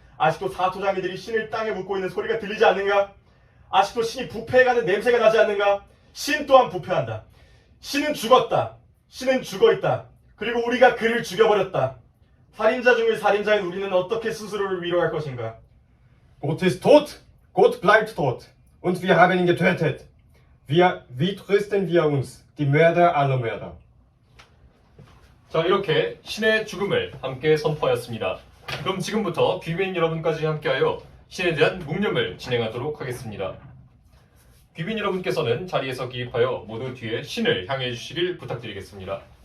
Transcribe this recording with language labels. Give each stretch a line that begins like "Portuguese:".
Korean: 아직도 사토장이들이 신을 땅에 묻고 있는 소리가 들리지 않는가? 아직도 신이 부패해가는 냄새가 나지 않는가? 신 또한 부패한다. 신은 죽었다. 신은 죽어있다. 그리고 우리가 그를 죽여버렸다. 살인자 중의 살인자인 우리는 어떻게 스스로를 위로할 것인가?
German: Gott ist tot. Gott bleibt tot. Und wir haben ihn getötet. Wie trösten wir uns, die Mörder aller Mörder?
Korean: 자, 이렇게 신의 죽음을 함께 선포하였습니다. 그럼 지금부터 귀빈 여러분까지 함께하여 신에 대한 묵념을 진행하도록 하겠습니다. 귀빈 여러분께서는 자리에서 기입하여 모두 뒤에 신을 향해 주시길 부탁드리겠습니다.